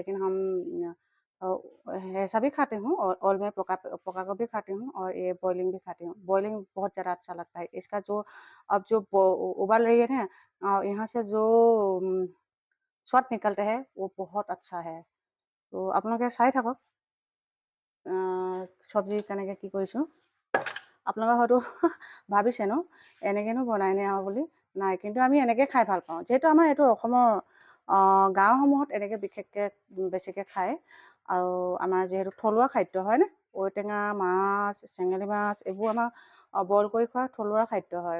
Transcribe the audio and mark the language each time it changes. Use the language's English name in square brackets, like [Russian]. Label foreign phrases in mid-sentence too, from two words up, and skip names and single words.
[Hindi] लेकिन हम ऐसा भी खाते हूँ, और ऑयल में पका कर भी खाती हूँ, और ये बॉइलिंग भी खाती हूँ। बॉइलिंग बहुत ज़्यादा अच्छा लगता है। इसका जो अब जो उबाल रही है ना, यहाँ से जो स्वाद निकलता है वो बहुत अच्छा है। [Assamese] तो আপোনালোকে চাই থাকক চব্জি কেনেকৈ কি কৰিছোঁ। আপোনালোকে হয়তো ভাবিছে ন এনেকৈনো বনাই নে আৰু বুলি। নাই, কিন্তু আমি এনেকৈ খাই ভাল পাওঁ, যিহেতু আমাৰ এইটো অসমৰ গাঁওসমূহত এনেকৈ বিশেষকৈ বেছিকৈ খায়। আৰু আমাৰ যিহেতু থলুৱা খাদ্য হয়নে, ঔটেঙা মাছ, চেঙেলী মাছ এইবোৰ আমাৰ বইল কৰি খোৱা থলুৱা খাদ্য হয়।